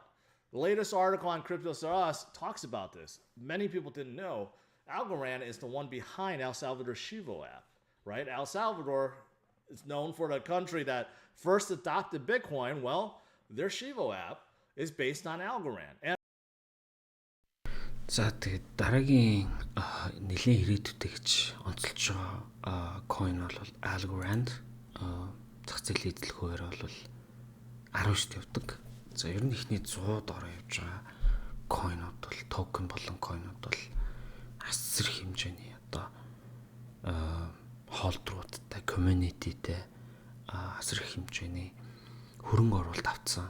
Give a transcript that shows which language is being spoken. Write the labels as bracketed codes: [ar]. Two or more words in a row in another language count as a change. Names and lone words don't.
[en] The latest article on Cryptos R Us talks about this. Many people didn't know. Algorand is the one behind El Salvador's Chivo app, right? El Salvador is known for the country that first adopted Bitcoin. Well, their Chivo app is based on Algorand. And [mn] За тэгээд дараагийн нэлийн ирээдүйтэй гэж онцолж байгаа coin бол Algorand зах зээлийн эзлэхүүгээр бол 19-т явдаг. За ер нь ихний 100-д ороо явж байгаа coinуд бол токен болон coinуд бол асар хэмжээний одоо холдруудтай, communityтэй асар хэмжээний хөрөнгө оруулалт авцсан.